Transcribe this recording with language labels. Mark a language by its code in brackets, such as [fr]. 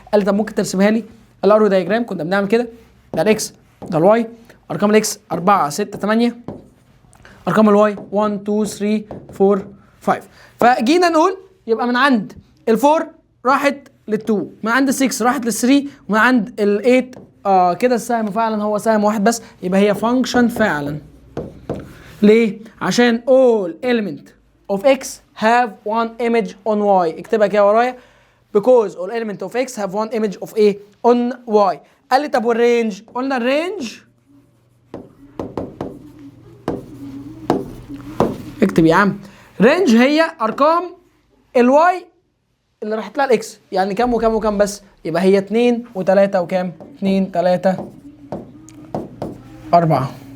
[ar] قال لي طب ممكن ترسمها لي الارو دايجرام. كنا بنعمل كده، ده الاكس ده الواي، ارقام الاكس 4 6 8، ارقام الواي 1 2 3 4 5. فجينا نقول يبقى من عند ال4 راحت لل2، من عند ال6 راحت لل3، ومن عند ال8 كده السهم فعلا هو سهم واحد بس، يبقى هي فانكشن فعلا. ليه؟ عشان [en] all element of x have one image on y. [ar] اكتبها كده ورايا. [en] because all element of x have one image of a on y. [ar] قال لي طب والرينج؟ قلنا الرينج اكتب يا عم. رينج هي ارقام الواي اللي راحت لها الاكس، يعني كام وكام وكام بس، يبقى هي 2 و3 وكام؟ 2 3 4.